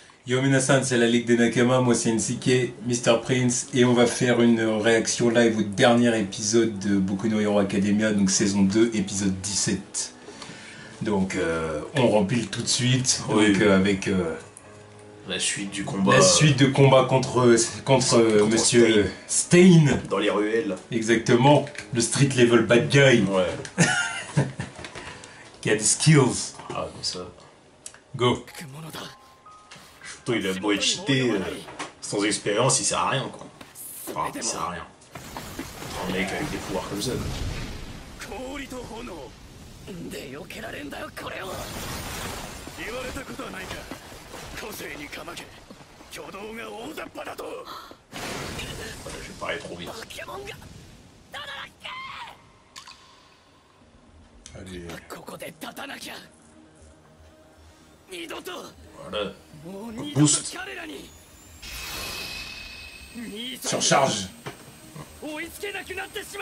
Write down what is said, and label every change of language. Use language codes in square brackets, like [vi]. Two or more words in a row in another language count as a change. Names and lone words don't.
[fr] Yo Minasan, c'est la Ligue des Nakama, moi c'est NCK, Mr. Prince, et on va faire une réaction live au dernier épisode de Boku no Hero Academia, donc saison 2, épisode 17. Donc on remplit tout de suite, oui. donc avec la suite du combat. La suite de combat contre Monsieur Stein. Dans les ruelles. Exactement, le [en] street level bad guy. [fr] Ouais. Qui a des skills. Ah, comme ça. Go. Surtout, il a beau être cheaté, sans expérience, il sert à rien, quoi. Enfin, il sert à rien. Un mec avec des pouvoirs comme ça. [ja] で避けられんだよこれを言われたことはないか個性にかまけ挙動が大雑把だと [fr] Voilà, je vais pas aller trop vite. Allez. [ja] ここで立たなきゃ二度と [fr] Voilà. [ja] もう二度と [fr] Boost. [ja] 彼らに [fr] Surcharge. [ja] 追いつけなくなってしまう